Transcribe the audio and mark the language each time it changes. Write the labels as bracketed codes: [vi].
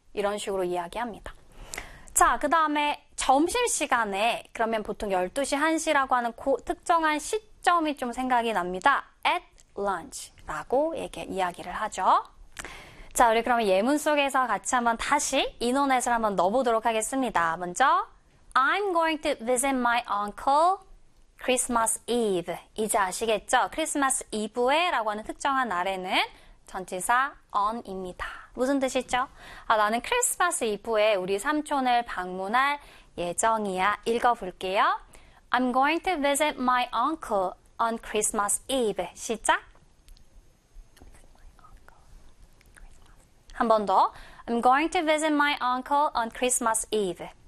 [ko] 이런 식으로 이야기합니다. 자, 그 다음에 점심시간에 그러면 보통 12시, 1시라고 하는 그 특정한 시점이 좀 생각이 납니다. At lunch라고 이야기를 하죠. 자, 우리 그러면 예문 속에서 같이 한번 다시 인원에서 한번 넣어보도록 하겠습니다. [en] 먼저 I'm going to visit my uncle Christmas Eve. [ko] 이제 아시겠죠? Christmas Eve에라고 하는 특정한 날에는 전치사 on입니다. 무슨 뜻이죠? 아, 나는 크리스마스 이브에 우리 삼촌을 방문할 예정이야. 읽어볼게요. [en] I'm going to visit my uncle on Christmas Eve. [ko] 시작. 한번 더. [en] I'm going to visit my uncle on Christmas Eve.